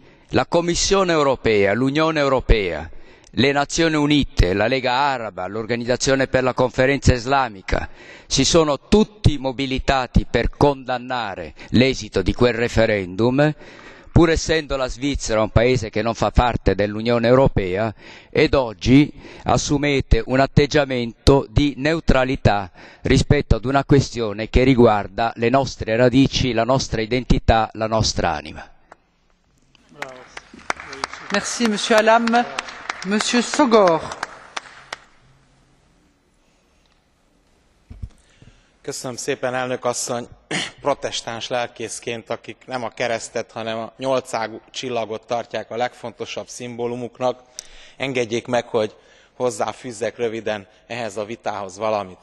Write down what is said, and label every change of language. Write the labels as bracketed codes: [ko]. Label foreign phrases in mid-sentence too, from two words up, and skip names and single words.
[it] la Commissione europea, l'Unione europea, le Nazioni Unite, la Lega Araba, l'Organizzazione per la Conferenza Islamica si sono tutti mobilitati per condannare l'esito di quel referendum, pur essendo la Svizzera un paese che non fa parte dell'Unione Europea, ed oggi assumete un atteggiamento di neutralità rispetto ad una questione che riguarda le nostre radici, la nostra identità, la nostra anima. [fr] Merci, Monsieur Alam. Monsieur Sogor. [hu] Köszönöm szépen, elnök asszony! Protestáns lelkészként, akik nem a keresztet, hanem a nyolcágú csillagot tartják a legfontosabb szimbólumuknak, engedjék meg, hogy hozzáfűzzek röviden ehhez a vitához valamit.